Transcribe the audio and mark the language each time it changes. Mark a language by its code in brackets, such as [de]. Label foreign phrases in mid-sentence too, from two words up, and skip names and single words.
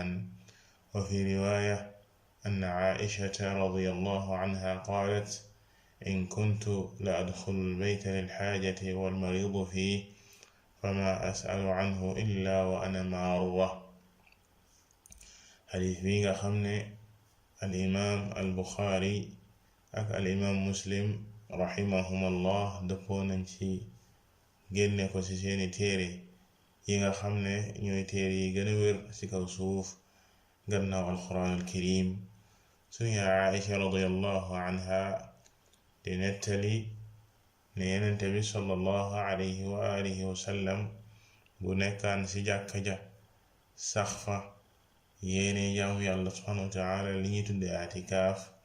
[ar] وفي رواية أن عائشة رضي الله عنها قالت إن كنت لأدخل البيت للحاجة والمريض فيه فما أسأل عنه إلا وأنا مارة. [wo] حديث بيغا خمني الإمام البخاري أك الإمام مسلم [ar] رحمهم الله [wo] دفونا نشي génne ko ci seeni téere yi nga xam ne ñooy téere yi gën a wér ci kaw suuf gannaaw [ar] القرآن الكريم. [wo] suñu Aisha [ar] رضي الله عنها [wo] di nettali ne yenente bi [ar] صلى الله عليه وعلى آله وسلم [wo] bu nekkaan ci jàkka ja sax fa yéene jaamu yàlla [ar] سبحانه وتعالى [wo] li ñuy tudde i'tikaaf